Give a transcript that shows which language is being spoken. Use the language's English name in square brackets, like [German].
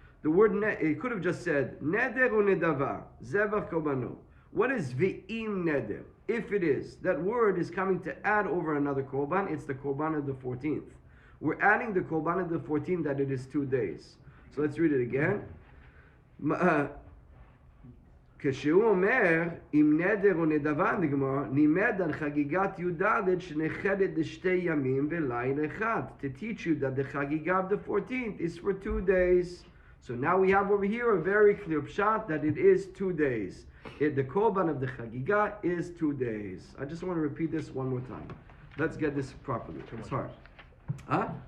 [English] The word it could have just said [Hebrew] neder o nedava zevach kobano. [English] What is v'im neder? If it is, that word is coming to add over another korban. It's the korban of the 14th. We're adding the korban of the 14th that it is 2 days. So let's read it again. [Hebrew] כשהוא אומר, אם נדר או נדבה נגמר, נימד על חגיגת י"ד שנחדת לשתי ימים ולילה אחד. [English] To teach you that the חגיגה of the 14th is for 2 days. So now we have over here a very clear pshat that it is 2 days. The korban of the chagiga is 2 days. I just want to repeat this one more time. Let's get this properly. It's hard. Huh?